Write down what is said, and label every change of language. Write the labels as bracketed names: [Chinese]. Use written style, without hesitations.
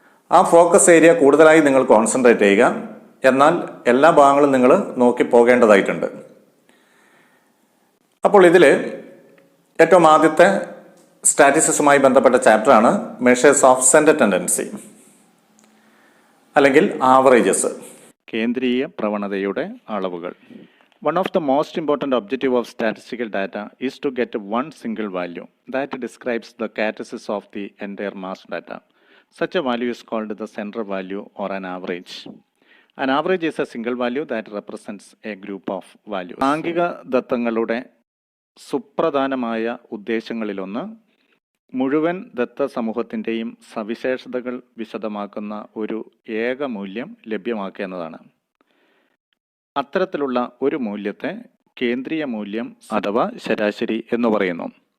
[Malayalam] ആ focus area കൂടുതലായി നിങ്ങൾ കോൺസെൻട്രേറ്റ് ചെയ്യുക. എന്നാൽ എല്ലാ ഭാഗങ്ങളും നിങ്ങൾ നോക്കി പോകേണ്ടതായിട്ടുണ്ട്. അപ്പോൾ ഇതിൽ ഏറ്റവും ആദ്യത്തെ സ്റ്റാറ്റിസ്റ്റിക്സുമായി ബന്ധപ്പെട്ട ചാപ്റ്ററാണ് മെഷേഴ്സ് ഓഫ് സെൻട്രൽ ടെൻഡൻസി അല്ലെങ്കിൽ ആവറേജസ്, കേന്ദ്രീയ പ്രവണതയുടെ അളവുകൾ. [English] One of the most important objective of statistical data is to get one single value that describes the characteristics of the entire mass data. Such a value is called the central value or an average. An average is a single value that represents a group of values. [Malayalam] സാംഖിക ദത്തങ്ങളുടെ സുപ്രധാനമായ ഉദ്ദേശങ്ങളിലൊന്ന് മുഴുവൻ ദത്ത സമൂഹത്തിൻ്റെയും സവിശേഷതകൾ വിശദമാക്കുന്ന ഒരു ഏക മൂല്യം ലഭ്യമാക്കുക എന്നതാണ്. അത്തരത്തിലുള്ള ഒരു മൂല്യത്തെ കേന്ദ്രീയ മൂല്യം അഥവാ ശരാശരി എന്ന് പറയുന്നു.